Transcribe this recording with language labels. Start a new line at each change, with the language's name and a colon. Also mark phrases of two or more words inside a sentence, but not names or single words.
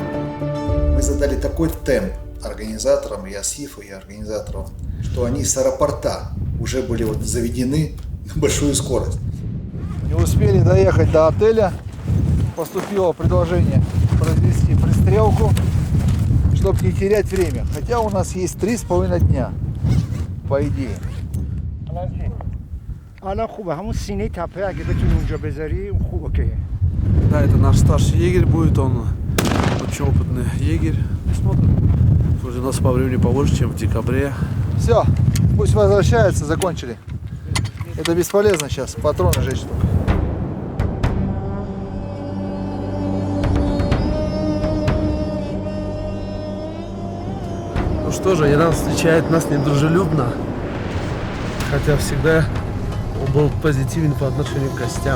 Russian: Мы задали такой темп организаторам, и Асифу, и организаторам, что они с аэропорта уже были вот заведены на большую скорость. Не успели доехать до отеля, поступило предложение произвести пристрелку, чтобы не терять время. Хотя у нас есть 3,5 дня, по идее.
Persian: الان خوبه همون سینه تپه اگه بتونی اونجا بذاری خوب اوکیه.
Russian: Да, это наш старший егерь будет, он очень опытный егерь. Смотрим. Вроде у нас по времени побольше, чем в декабре. Все, пусть возвращается, закончили. Это бесполезно сейчас, патроны жечь только. Ну что же, Иран встречает нас недружелюбно, хотя всегда он был позитивен по отношению к гостям.